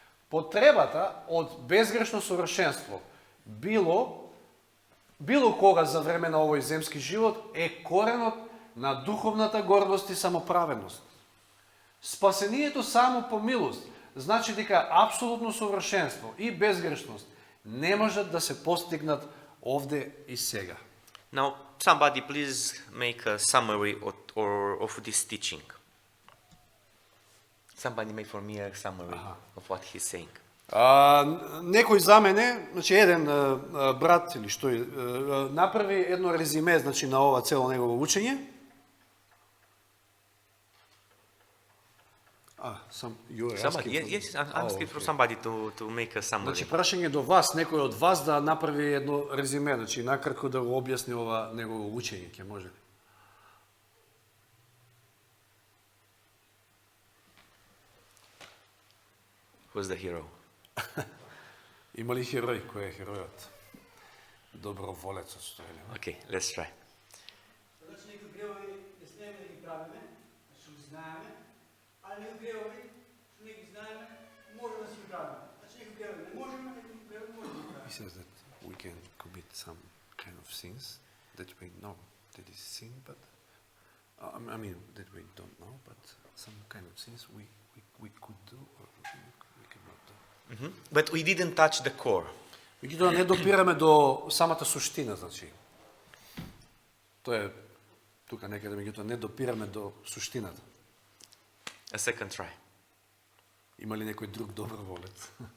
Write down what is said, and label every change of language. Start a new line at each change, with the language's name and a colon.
Macedonian: Потребата од безгрешно совршенство било кога за време на овој земски живот е коренот на духовната гордост и самоправедност. Спасението само по милост значи дека апсолутно совршенство и безгрешност не можат да се постигнат овде и сега.
English: Now, somebody please make a summary of this teaching. Somebody make for me a summary of what he's saying.
Macedonian: Некој за мене, значи еден брат или што направи едно резиме значи на ова цело негово учење.
English: You are Somebody, asking yes, for- I'm asking for somebody to make a summary.
Macedonian: Значи прашање до вас, некој од вас да направи едно резиме, значи накратко да го објасни ова негово учење, ќе може ли?
English: Who's the hero?
Macedonian: Има ли херој? Кој е херојот? Доброволецот, што е ли?
English: Okay, let's try.
Macedonian: Значи некои гревови не смееме да ги правиме, што ги знаеме, а некои гревови што не ги знаеме, може да си ги правиме. Значи некои гревови не можеме, некои гревови може да ги правиме.
English: He says that we can commit some kind of sins that we know that is sin, but I mean that we don't know, but some kind of sins we could do or we cannot do. But we didn't touch the core.
Macedonian: Меѓутоа не допираме до самата суштина, значи. Тоа е тука некаде, меѓутоа не допираме до суштината.
English: A second try.
Macedonian: Има ли некој друг доброволец?